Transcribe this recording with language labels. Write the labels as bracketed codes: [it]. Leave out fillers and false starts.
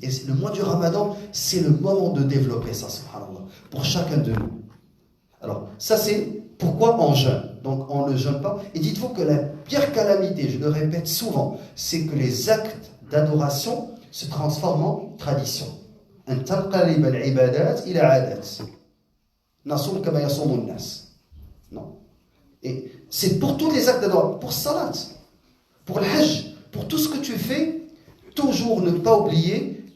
[fr] Et le mois du Ramadan, c'est le moment de développer ça, subhanallah, pour chacun de nous. Alors, ça c'est pourquoi on jeûne. Donc, on ne jeûne pas. Et dites-vous que la pire calamité, je le répète souvent, c'est que les actes d'adoration se transforment en tradition. [ar] أن تنقلب العبادات إلى عادات. نصوم كما يصوم الناس. [fr] Non. Et c'est pour tous les actes d'adoration, pour salat, pour le hajj, pour tout ce que tu fais, toujours ne pas oublier